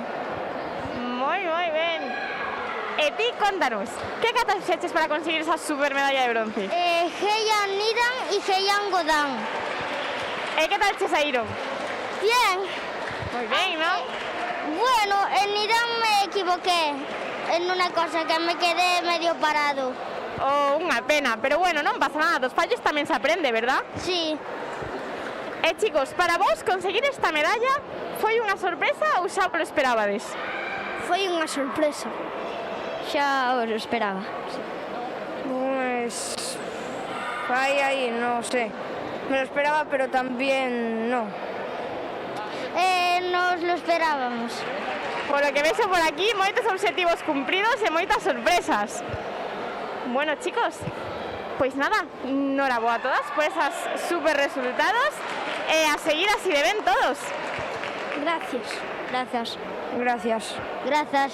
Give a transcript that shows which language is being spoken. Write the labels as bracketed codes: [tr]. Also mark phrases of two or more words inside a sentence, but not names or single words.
[gl] Moi, moi ben. E ti, contanos, que katas fixeches para conseguir esa super medalla de bronce? [es] Jean Nidan y Jean Godan. [gl] E que tal che saíron? [es] Bien. [gl] Moi ben, non? [es] Bueno, en Nidan me equivoqué en una cosa que me quedé medio parado. Oh, [gl] unha pena, pero bueno, non pasa nada, dos fallos tamén se aprende, verdad? [es] Sí. [gl] E chicos, para vos conseguir esta medalla foi unha sorpresa ou xa lo esperabades? Foi unha sorpresa. Xa os esperaba. [es] Pues... Ahí, no sé. Me lo esperaba, pero también no. Nos lo esperábamos. Por lo que [gl] vexo por aquí, moitos obxectivos cumpridos e moitas sorpresas. Bueno, chicos, pois nada, enhoraboa a todas por esas super resultados e a seguir así de ben todos. [es] Gracias. Gracias. Gracias. Gracias.